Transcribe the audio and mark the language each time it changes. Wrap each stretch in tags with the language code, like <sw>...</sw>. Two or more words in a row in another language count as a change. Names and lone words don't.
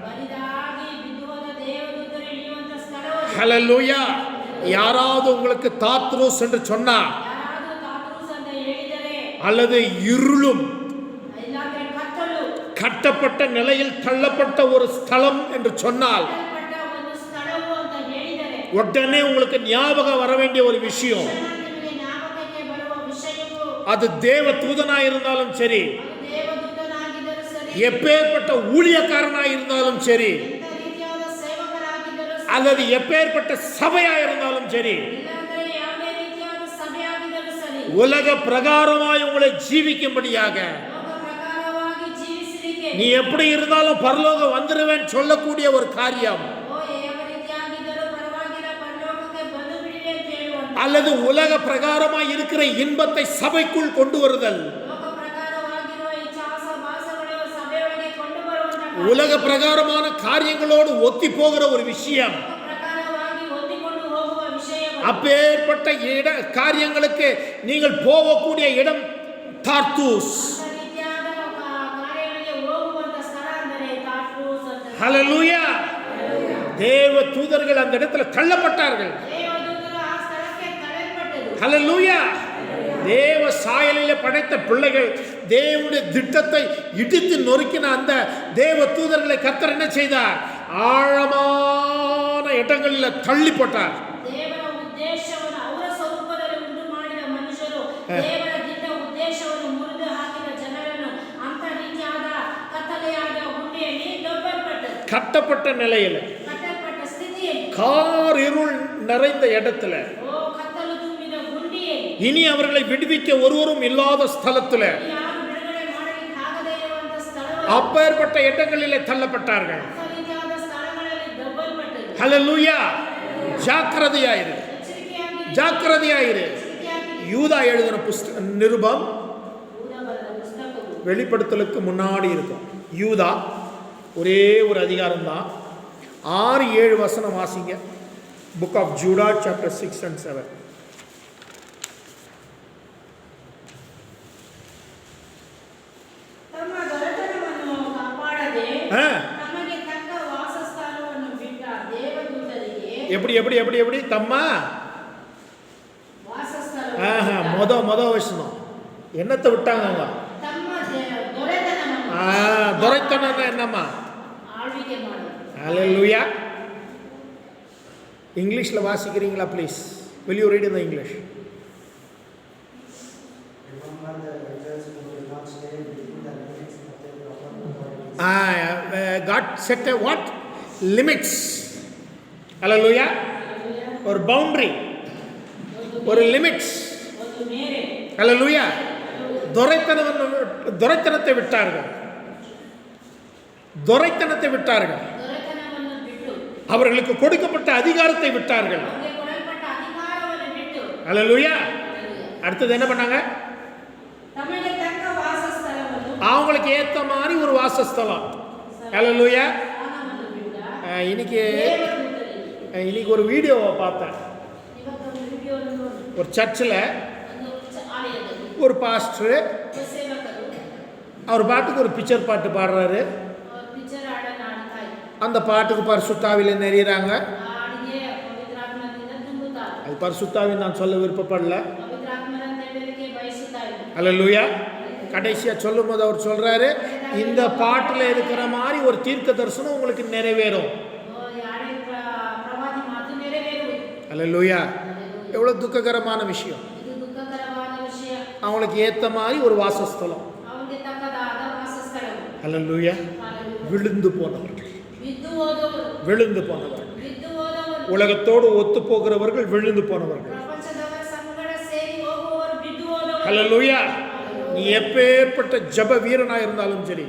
<ta>ஹல்லேலூயா. யாராவது உங்களுக்கு தாத்ரூஸ் என்று சொன்னா, அல்லது இருளும் கட்டப்பட்ட நிலையில் தள்ளப்பட்ட ஒரு ஸ்தலம் என்று சொன்னால்</ta> <kn>ಕಟ್ಟಲ್ಪಟ್ಟ ಒಂದು ಸ್ಥಳವು ಅಂತ ಹೇಳಿದರೆ</kn> <ta>உடனே உங்களுக்கு ஞாபகம் வர வேண்டிய ஒரு விஷயம்,</ta> <kn>ನಿಮಗೆ ಜ್ಞಾಪಕಕ್ಕೆ ಬರುವ ವಿಷಯವು</kn> <ta>அது தேவ தூதனாய் இருந்தாலும் சரி,</ta> <kn>ಅದು ದೇವದೂತನಾಗಿದ್ದರೂ ಸರಿ,</kn> <ta>எப்பேற்பட்ட ஊழியக்காரனாய் இருந்தாலும் சரி,</ta> <kn>ಎಂಥ ರೀತಿಯಾದ ಸೇವಕರಾಗಿದ್ದರೂ ಸರಿ,</kn> <ta>அல்லது எப்பேற்பட்ட சபையா இருந்தாலும் சரி,</ta> <kn>ಇಲ್ಲಾಂದ್ರೆ ಯಾವುದೇ ರೀತಿಯಾದ ಸಭೆಯಾಗಿದ್ದರೂ ಸರಿ,</kn> <ta>உலக பிரகாரமாய் உங்களை ஜீவிக்கும்படியாக</ta> <kn>ಲೋಕ ಪ್ರಕಾರವಾಗಿ ಜೀವಿಸಲಿಕ್ಕೆ</kn> <ta>நீ எப்படி இருந்தாலும் பரலோகம் வந்துருவேன் சொல்லக்கூடிய ஒரு காரியம்,</ta> <kn>ಯಾವ ರೀತಿಯಾಗಿದ್ದರೂ ಪರವಾಗಿಲ್ಲ ಪರಲೋಕಕ್ಕೆ ಬಂದು ಬಿಡಿವೆ ಅಂತ ಹೇಳುವಂತ,</kn> <ta>அல்லது உலக பிரகாரமாய் இருக்கிற இன்பத்தை சபைக்குள் கொண்டு வருதல்,</ta> <kn>ಲೋಕ ಪ್ರಕಾರವಾಗಿರುವ ಇಚ್ಛಾಸ ಭಾಸಗಳು ಸಭೆಯೊಳಗೆ ಕೊಂಡು ಬರುವಂತ,</kn> <ta>உலக பிரகாரமான காரியங்களோடு ஒத்தி போகிற ஒரு விஷயம்,</ta> <kn>ಲೋಕ ಪ್ರಕಾರವಾಗಿ ಹೊಂದಿಕೊಂಡು ಹೋಗುವ ವಿಷಯಗಳು,</kn> <ta>அப்பேற்பட்ட காரியங்களுக்கு நீங்கள் போகக்கூடிய இடம் தார்த்தூஸ்.</ta> <kn>ಅಂತ ರೀತಿಯಾದ ಕಾರ್ಯಗಳಿಗೆ ಹೋಗುವಂತ ಸ್ಥಳ ಅಂದರೆ ತಾರ್ಸೂಸ್ ಅಂತ.</kn> <ta>ஹல்லேலூயா. தேவ தூதர்கள் அந்த இடத்துல தள்ளப்பட்டார்கள்.</ta> <kn>ದೇವದೂತರು ಆ ಸ್ಥಳಕ್ಕೆ ತಳ್ಳಲ್ಪಟ್ಟರು.</kn> <ta>ஹல்லேலூயா. தேவ சாயலிலே படைத்த பிள்ளைகள் தேவனுடைய திட்டத்தை இடித்து நொறுக்கின அந்த தேவ தூதர்களை கர்த்தர் என்ன செய்தார்? ஆழமான இடங்களில் தள்ளி போட்டார்.</ta> <kn>ದೇವರ ಉದ್ದೇಶವನ್ನು ಅವರ ಸ್ವರೂಪದಲ್ಲಿ ಉಂಟು ಮಾಡಿದ ಮನುಷ್ಯರು ದೇವರ ದಿಟ್ಟ ಉದ್ದೇಶವನ್ನು ಮುರಿದು ಹಾಕಿದ ಜನರನ್ನು ಅಂತ ರೀತಿಯಾದ ಕತ್ತಲೆಯಾದ ಗುಂಡಿಯಲ್ಲಿ ದೊಬ್ಬಲ್ಪಟ್ಟರು.</kn> <ta>கட்டப்பட்ட நிலையில்</ta> <kn>ಕಟ್ಟಲ್ಪಟ್ಟ ಸ್ಥಿತಿಯಲ್ಲಿ,</kn> <ta>கார் இருள் நிறைந்த இடத்துல</ta> <kn>ಕತ್ತಲು ತುಂಬಿದ ಗುಂಡಿಯಲ್ಲಿ,</kn> <ta>இனி அவர்களை விடுவிக்க ஒருவரும் இல்லாத ஸ்தலத்துல</ta> <kn>ಯಾರು ಬಿಡುಗಡೆ ಮಾಡಲಿಕ್ಕೆ ಆಗದೇ ಇರುವಂತ ಸ್ಥಳಗಳು,</kn> <ta>அப்பேற்பட்ட இடங்களிலே தள்ளப்பட்டார்கள்.</ta> <kn>ಅಂತ ರೀತಿಯಾದ ಸ್ಥಳಗಳಲ್ಲಿ ದೊಬ್ಬಲ್ಪಟ್ಟರು.</kn> <ta>ஹல்லேலூயா. ஜாக்கிரதையாயிரு,</ta> <kn>ಎಚ್ಚರಿಕೆಯಾಗಿ</kn> <ta>ஜாக்கிரதையாயிரு. யூதா எழுதின நிருபம்</ta> <kn>ಬರೆದ ಪುಸ್ತಕವು</kn> <ta>வெளிப்படுத்தலுக்கு முன்னாடி இருக்கும். யூதா ஒரே ஒரு அதிகாரம் தான், 6-7 வசனம் வாசிங்க.</ta> <en>book of Juda chapter 6 and 7.</en> <kn>ತಮ್ಮ ದೊರೆತನವನ್ನು ಕಾಪಾಡದೆ ஆ, ತಮಗೆ ತಕ್ಕ ವಾಸಸ್ಥಾನವನ್ನು ಬಿಟ್ಟ ದೇವದೂತರಿಗೆ</kn> <ta>எப்படி எப்படி எப்படி எப்படி தம்மா</ta> <kn>ವಾಸಸ್ಥಳ</kn> <ta>மொத வசனம் என்னத்தை விட்டாங்க அவங்க?</ta> <kn>ತಮ್ಮ ದೊರೆತನವನ್ನು</kn> <ta>துரைத்தனம் என்னம்மா?</ta> <kn>ಆಳ್ವಿಕೆ ಮಾಡೋದು.</kn> <ta>ஹல்லேலூயா. இங்கிலீஷில் வாசிக்கிறீங்களா ப்ளீஸ்?</ta> <en>will you read in the English? Remember the elders who will not stay within the limits of their proper authority. God set a what? Limits.</en> <ta>ஹல்லேலூயா. ஒரு பவுண்டரி, ஒரு லிமிட்ஸ்.</ta> <kn>ಒಂದು ಮೇರೆ</kn> <ta>ஹல்லேலூயா. துரைத்தனத்தை விட்டார்கள், துரைத்தனத்தை விட்டார்கள்.</ta> <kn>ದೊರೆತನವನ್ನು ಬಿಟ್ಟು,</kn> <ta>அவர்களுக்கு கொடுக்கப்பட்ட அதிகாரத்தை விட்டார்கள்.</ta> <kn>ಅವರಿಗೆ ಕೊಡಲ್ಪಟ್ಟ ಅಧಿಕಾರವನ್ನು ಬಿಟ್ಟು,</kn> <ta>ஹல்லேலூயா. அடுத்தது என்ன பண்ணாங்க?</ta> <kn>ತಮಗೆ ತಕ್ಕ ವಾಸಸ್ಥಳವನ್ನು</kn> <ta>அவங்களுக்கு ஏற்ற மாதிரி ஒரு வாசஸ்தலம். ஹல்லேலூயா.</ta> <kn>ಸ್ಥಾನವನ್ನು ಬಿಟ್ಟ</kn> <ta>இன்னைக்கு</ta> <kn>ದೇವದೂತರಿಗೆ.</kn> <ta>ஒரு வீடியோவை பார்த்தேன்.</ta> <kn>ಇವತ್ತೊಂದು ವಿಡಿಯೋವನ್ನು ನೋಡಿ,</kn> <ta>ஒரு சர்ச்சில்</ta> <kn>ಒಂದು ಆಲಯದಲ್ಲಿ</kn> <ta>ஒரு பாஸ்டர்</ta> <kn>ಒಬ್ಬ ಸೇವಕರು</kn> <ta>அவர் பாட்டுக்கு ஒரு பிக்சர் பாட்டு பாடுறாரு.</ta> <kn>ಪಿಕ್ಚರ್ ಹಾಡನ್ನು ಆಡ್ತಾ ಇದ್ರು.</kn> <ta>அந்த பாட்டுக்கு பரிசுத்தாவில நெறிகிறாங்க.</ta> <kn>ಆ ಹಾಡಿಗೆ ಪವಿತ್ರಾತ್ಮದಿಂದ ತುಂಬುತ್ತಾರೆ.</kn> <ta>அது பரிசுத்தாவின்னு நான் சொல்ல விருப்பப்படல.</ta> <kn>ಪವಿತ್ರಾತ್ಮರಂತ ಹೇಳಲಿಕ್ಕೆ ಬಯಸುತ್ತಾ ಇದ್ರು.</kn> <ta>ஹல்லேலூயா. கடைசியாக சொல்லும் போது அவர் சொல்றாரு, இந்த பாட்டில் இருக்கிற மாதிரி ஒரு தீர்க்க தரிசனம் உங்களுக்கு நிறைவேறும்.</ta> <kn>ಯಾರೇ ಪ್ರವಾದಿ ಮಾತು ನೆರವೇರುವುದು.</kn> <ta>ஹல்லேலூயா. எவ்வளோ துக்ககரமான விஷயம்.</ta> <kn>ಇದು ದುಃಖಕರವಾದ ವಿಷಯ.</kn> <ta>அவங்களுக்கு ஏற்ற மாதிரி ஒரு வாசஸ்தலம்.</ta> <kn>ಅವರಿಗೆ ತಕ್ಕದಾದ ವಾಸಸ್ಥಳವು.</kn> <ta>ஹல்லேலூயா. Hallelujah. விழுந்து போனவர்கள்,</ta> <kn>ಬಿದ್ದು ಹೋದವರು,</kn> <ta>விழுந்து போனவர்கள்,</ta> <kn>ಬಿದ್ದು ಹೋದವರು,</kn> <ta>உலகத்தோடு ஒத்து போகிறவர்கள், விழுந்து போனவர்கள்.</ta> <kn>ಪ್ರಪಂಚದವರ ಸಂಗಡ ಸೇರಿ ಹೋಗುವವರು, ಬಿದ್ದು ಹೋದವರು.</kn> <ta>ஹல்லேலூயா. நீ எப்பேற்பட்ட ஜப வீரனா இருந்தாலும் சரி,</ta>